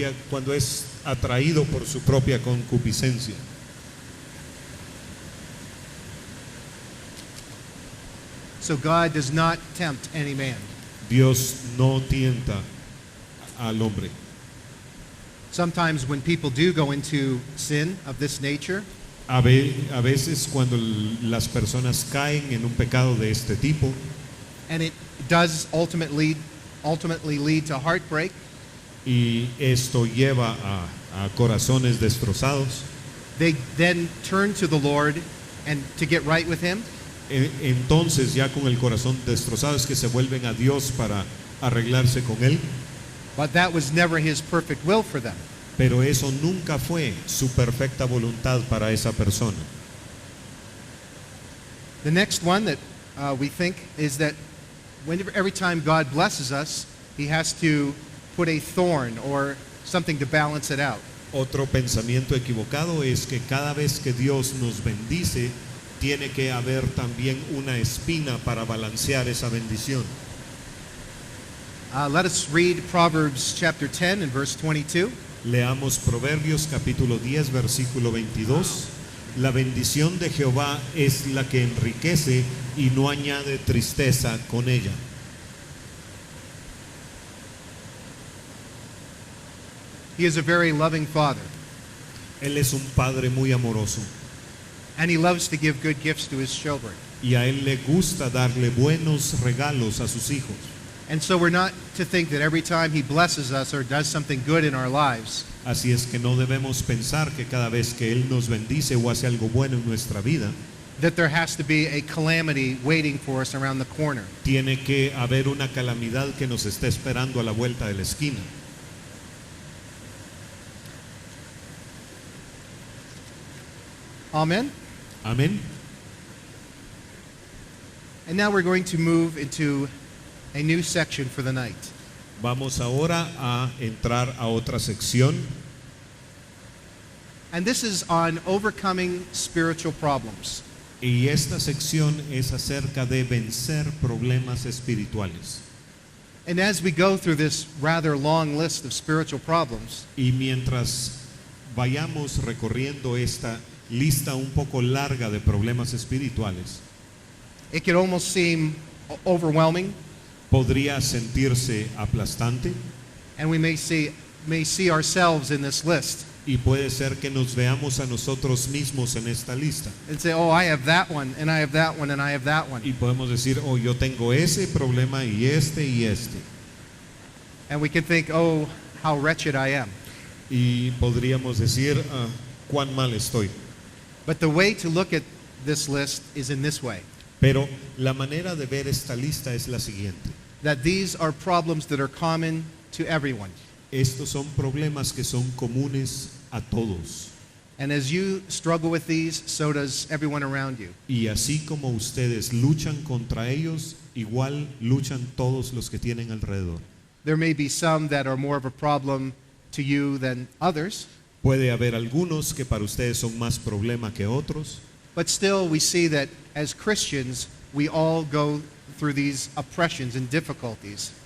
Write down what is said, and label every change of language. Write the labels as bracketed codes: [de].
[es] cuando es atraído por su propia concupiscencia. [en] So God does not tempt any man. [es] Dios no tienta al hombre. [en] Sometimes when people do go into sin of this nature, [es] A veces cuando las personas caen en un pecado de este tipo, [en] and it does ultimately lead to heartbreak, [es] y esto lleva a corazones destrozados, [en] they then turn to the Lord and to get right with him. [es] Entonces ya con el corazón destrozado es que se vuelven a Dios para arreglarse con Él, [en] But that was never his perfect will for them. [es] pero eso nunca fue su perfecta voluntad para esa persona. [en] The next one that we think is that every time God blesses us, he has to put a thorn or something to balance it out. [es] Otro pensamiento equivocado es que cada vez que Dios nos bendice, tiene que haber también una espina para balancear esa bendición. [en] Let us read Proverbs chapter 10 and verse 22. [es] Leamos Proverbios capítulo 10 versículo 22. La bendición de Jehová es la que enriquece y no añade tristeza con ella. [en] He is a very loving father, [es] Él es un padre muy amoroso [en] and he loves to give good gifts to his children. [es] y a Él le gusta darle buenos regalos a sus hijos. [en] And so we're not to think that every time he blesses us or does something good in our lives, [es] Así es que no debemos pensar que cada vez que Él nos bendice o hace algo bueno en nuestra vida, [en] that there has to be a calamity waiting for us around the corner. [es] tiene que haber una calamidad que nos está esperando a la vuelta de la esquina. [en] Amen? [es] Amén. [en] And now we're going to move into a new section for the night. [es] Vamos ahora a entrar a otra sección [en] And this is on overcoming spiritual problems. [es] y esta sección es acerca de vencer problemas espirituales. [en] And as we go through this rather long list of spiritual problems, [es] Y mientras vayamos recorriendo esta lista un poco larga de problemas espirituales, [en] it can almost seem overwhelming, [es] podría sentirse aplastante [en] and we may see ourselves in this list [es] y puede ser que nos veamos a nosotros mismos en esta lista. [en] and say, oh, I have that one, and I have that one, and I have that one. [es] Y podemos decir, oh, yo tengo ese problema y este. [en] And we can think, oh, how wretched I am. [es] Y podríamos decir, cuán mal estoy. [en] But the way to look at this list is in this way, [es] Pero la manera de ver esta lista es la siguiente. [en] that these are problems that are common to everyone. [es] Estos son problemas que son comunes a todos. [en] And as you struggle with these, so does everyone around you. [es] Y así como ustedes luchan contra ellos, igual luchan todos los que tienen alrededor. [en] There may be some that are more of a problem to you than others, [es] Puede haber algunos que para ustedes son más problema que otros, [en] but still we see that as Christians, we all go through these oppressions and difficulties.